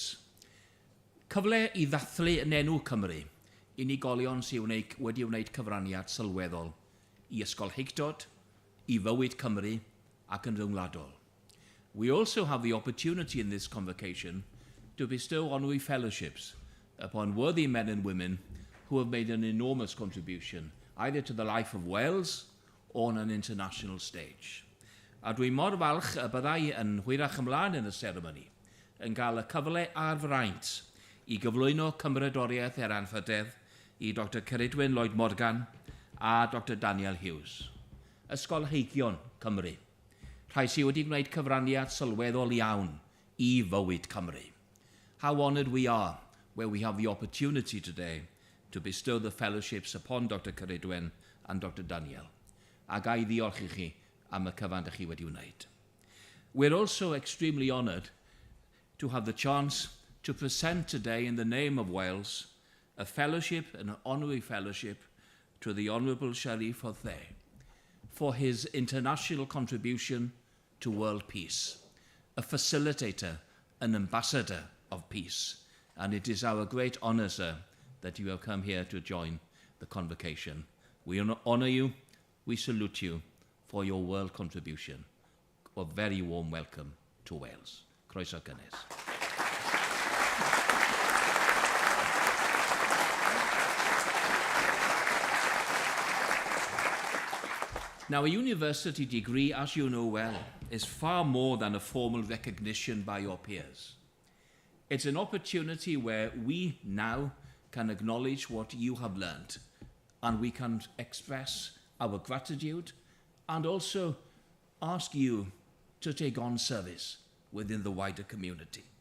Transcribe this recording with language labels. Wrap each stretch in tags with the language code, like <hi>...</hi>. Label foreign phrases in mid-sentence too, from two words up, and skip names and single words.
<cy>Cyfle i ddathlu yn enw Cymru, unigolion sydd wedi wneud cyfraniad sylweddol i ysgolheictod, i fywyd Cymru ac yn rhyngwladol.</cy> <en>We also have the opportunity in this convocation to bestow honorary fellowships upon worthy men and women who have made an enormous contribution either to the life of Wales or on an international stage.</en> <cy>A dwi'n mor falch y byddai yn hwyrach ymlaen yn y seremoni yn cael y cyfle a'r fraint i gyflwyno cymrydoriaeth anrhyddedd i Dr Cerridwen Lloyd Morgan a Dr Daniel Hughes. Ysgolheigion Cymru, rhai sydd wedi gwneud cyfraniad sylweddol iawn i fywyd Cymru.</cy> <en>How honoured we are where we have the opportunity today to bestow the fellowships upon Dr Cerridwen and Dr Daniel.</en> <cy>A gai ddiolch i chi am y cyfan ydych chi wedi wneud.</cy> <en>We're also extremely honoured to have the chance to present today in the name of Wales a fellowship, an honorary fellowship to the Honourable Sharif Hothe for his international contribution to world peace, a facilitator, an ambassador of peace. And it is our great honour, sir, that you have come here to join the convocation. We honour you. We salute you for your world contribution. A very warm welcome to Wales.</en> <cy>Croeso cynnes.</cy> <en>Now, a university degree, as you know well, is far more than a formal recognition by your peers. It's an opportunity where we now can acknowledge what you have learned, and we can express our gratitude, and also ask you to take on service within the wider community.</en>